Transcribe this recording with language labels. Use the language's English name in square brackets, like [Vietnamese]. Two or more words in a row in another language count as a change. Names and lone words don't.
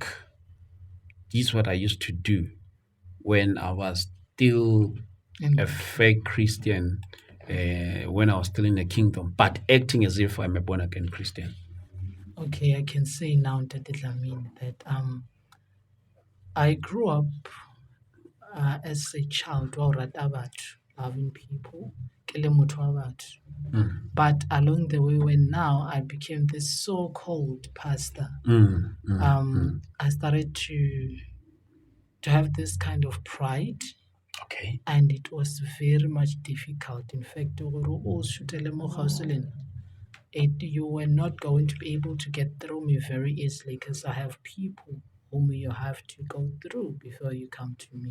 [English] This is what I used to do when I was still a fake Christian, when I was still in the kingdom, but acting as if I'm a born again Christian. Okay, I can say now, Tati Dlamini, that I grew up as a child [Tswana] wa go rata batho, [English] loving people, [Tswana] ke le motho wa batho. [English] But along the way, when now I became this so-called pastor, I started to have this kind of pride, Okay. and it was very much difficult. In fact, you were not going to be able to get through me very easily because I have people whom you have to go through before you come to me.